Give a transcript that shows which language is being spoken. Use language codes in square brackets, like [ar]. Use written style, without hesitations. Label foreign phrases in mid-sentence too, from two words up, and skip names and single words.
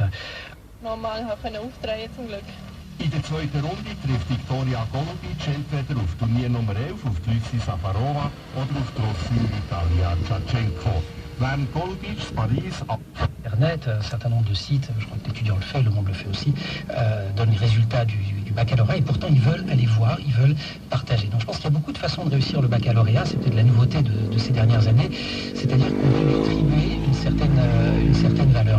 [de] Normal auftreten zum Glück. In der zweiten Runde trifft Viktoria Golubic entweder auf Turnier Nummer 11 auf Lucy Safarova oder auf Rossi Italia Tchatchenko. Während Golubic Paris [fr] Internet, un certain nombre de sites, je crois que l'étudiant le fait, le monde le fait aussi, donnent les résultats du baccalauréat et pourtant ils veulent aller voir, ils veulent partager. Donc je pense qu'il y a beaucoup de façons de réussir le baccalauréat, c'est peut-être la nouveauté de ces dernières années, c'est-à-dire qu'on peut lui attribuer une certaine valeur.